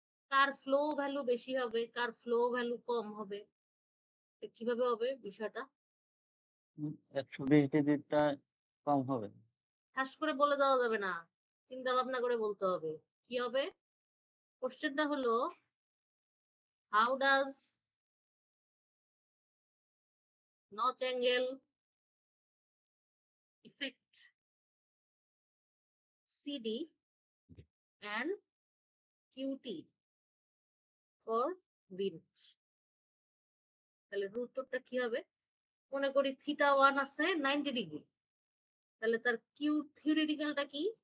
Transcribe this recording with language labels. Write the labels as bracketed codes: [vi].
[bn] কার flow value বেশি হবে, কার flow value কম হবে? কিভাবে হবে বিষয়টা? 120 ডিগ্রিটা কম হবে। ঠাস করে বলে দেওয়া যাবে না, চিন্তা ভাবনা করে বলতে হবে। কি হবে? কোশ্চেনটা হলো, [en] How does notch angle affect CD and QT for V notch? [bn] তাহলে উত্তরটা কি হবে? মনে করি θ1 আছে 90 ডিগ্রি, তাহলে তার কিউ থিওরিটিক্যালটা কি?